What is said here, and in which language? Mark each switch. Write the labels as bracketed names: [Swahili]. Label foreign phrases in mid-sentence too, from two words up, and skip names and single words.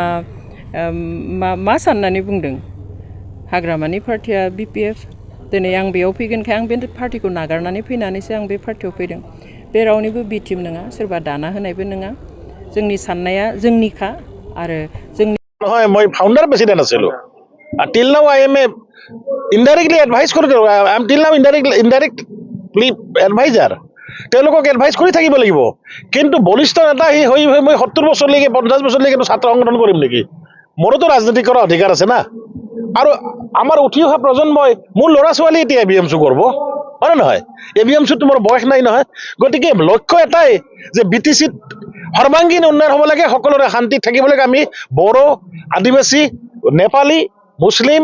[Bodo] मा साननानै बुंदों हाग्रामानि पार्टिया BPF दिनै आं बेयाव फैगोनखाय आं बे पार्टिखौ नागारनानै फैनानैसो आं बे पार्टियाव फैदों बे रावनिबो भिक्टिम नङा सोरबा दाना होनायबो नङा जोंनि साननाया जोंनिखा आरो जोंनि [Assamese] নহয় মই [English] founder president আছিলো till now I am a indirectly advice কৰি I am till now indirectly adviser [Assamese] তেওঁলোকক এডভাইস কৰি থাকিব লাগিব কিন্তু বলিষ্ঠ নেতা হৈ মই 70 বছৰলৈকে 50 বছৰলৈকে ছাত্ৰ সংগঠন কৰিম নেকি মোৰতো ৰাজনীতি কৰাৰ অধিকাৰ আছে না আৰু আমাৰ উঠি অহা প্ৰজন্মই মোৰ ল'ৰা ছোৱালী এতিয়া ABMC কৰিব হয় নহয় ABMC তোমাৰ বয়স নাই নহয় গতিকে লক্ষ্য এটাই যে BTCত সৰ্বাংগীন উন্নয়ন হ'ব লাগে সকলোৰে শান্তিত থাকিব লাগে আমি বড়ো আদিবাসী নেপালী মুছলিম